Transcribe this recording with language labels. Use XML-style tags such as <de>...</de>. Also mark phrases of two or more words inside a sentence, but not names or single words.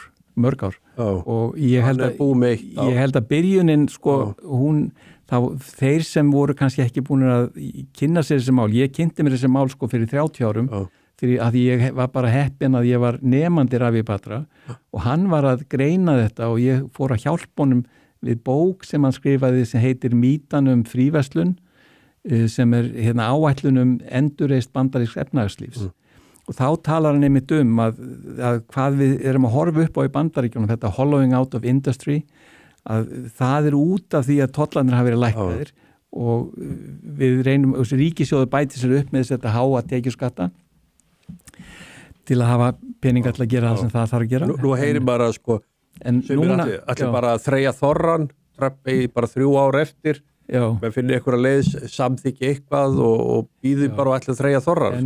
<is>Mörg ár og ég held að byrjunin sko þeir sem voru kannski ekki búin að kynna sér þessi mál, ég kynnti mér þessi mál sko fyrir 30 árum fyrir að ég var bara heppin að ég var nemandi Ravi Batra og hann var að greina þetta og ég fór að hjálpa honum við bók sem hann skrifaði sem heitir Mítan fríverslun sem hérna áætlun endurreist bandarísks efnahagslífs. Og þá talar hann einmitt að hvað við erum að horfa upp á í Bandaríkjunum, þetta</is> <en>hollowing out of industry,</en> <is>að það út af því að tollarnir hafa verið lækkaðir og við reynum, ríkissjóður bæti sér upp með þetta háa tekjuskatta til að hafa peninga til að gera það sem það þarf að gera. Nú heyri bara sko, allir bara að þreyja þorran, trappi bara 3 ár eftir, menn finnir einhverja leið, samþykki eitthvað og býði bara og ætla að þreyja þorran.</is>